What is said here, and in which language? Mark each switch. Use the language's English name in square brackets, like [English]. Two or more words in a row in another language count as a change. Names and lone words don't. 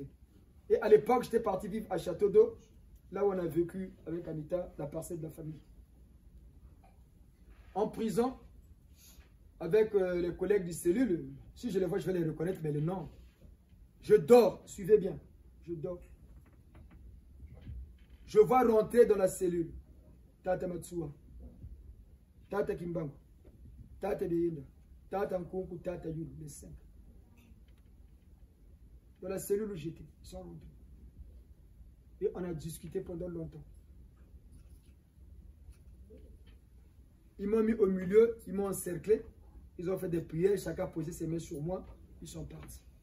[French] Et à l'époque, j'étais parti vivre à Château d'Eau, là où on a vécu avec Anita, la parcelle de la famille. En prison, avec les collègues du cellule, si je les vois, je vais les reconnaître, mais les noms. Je dors, suivez bien, je dors. Je vois rentrer dans la cellule Tata Matsua, Tata Kimbango, Tata Beyenda, Tata Nkunku, Tata Yulu, les 5. Dans la cellule où j'étais, ils sont rentrés. Et on a discuté pendant longtemps. Ils m'ont mis au milieu, ils m'ont encerclé, ils ont fait des prières, chacun a posé ses mains sur moi, ils sont partis.